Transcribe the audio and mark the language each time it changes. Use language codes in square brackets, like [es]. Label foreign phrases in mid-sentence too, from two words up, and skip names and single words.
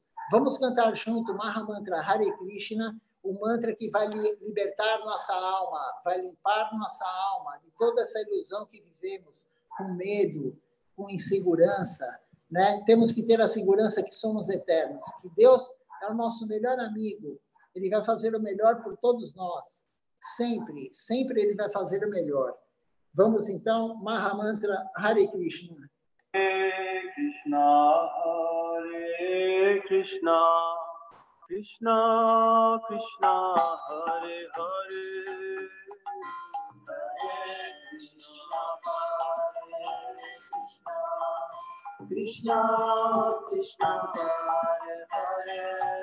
[pt] Vamos cantar junto o Mahamantra Hare Krishna, o mantra que vai libertar nossa alma, vai limpar nossa alma de toda essa ilusão que vivemos, com medo, com insegurança, né? Temos que ter a segurança que somos eternos, que Deus é o nosso melhor amigo. Ele vai fazer o melhor por todos nós. Sempre, sempre ele vai fazer o melhor. Vamos, então, Mahamantra Hare Krishna. [sa] Hare Krishna, Hare Krishna, Krishna Krishna, Hare Hare, Hare Krishna, Hare Krishna, Krishna Krishna, Hare Hare,